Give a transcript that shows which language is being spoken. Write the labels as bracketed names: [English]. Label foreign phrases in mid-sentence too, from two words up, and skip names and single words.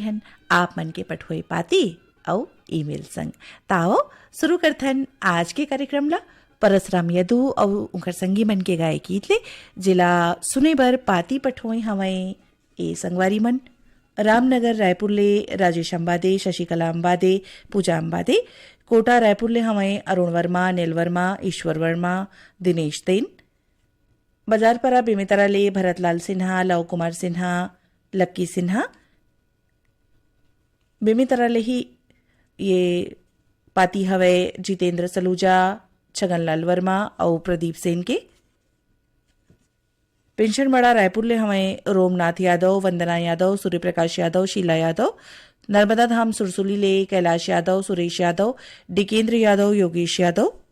[Chhattisgarhi] हन आप मन के पठोए पाती और ईमेल संग ताओ शुरू करथन आज के कार्यक्रम ला परसराम यदु और उनकर संगी मन के गाय गीत ले जिला सुने बर पाती पठोए हवय ए संगवारी मन रामनगर रायपुर ले राजेश अंबादे शशिकला अंबादे पूजा अंबादे कोटा रायपुर ले हमें अरुण वर्मा नील वर्मा ईश्वर वर्मा दिनेश तेन बाजारपरा बेमेतरा ले भरतलाल सिन्हा लव कुमार सिन्हा लक्की सिन्हा बेमेतरा ले ही ये पाती हवे जितेंद्र सलूजा छगनलाल वर्मा और प्रदीप सेन के पेंशन बड़ा रायपुर ले हमें रोमनाथ यादव वंदना यादव सूर्य प्रकाश यादव शीला यादव नर्मदा धाम सुरसुली ले कैलाश यादव सुरेश यादव डिकेंद्र यादव योगेश यादव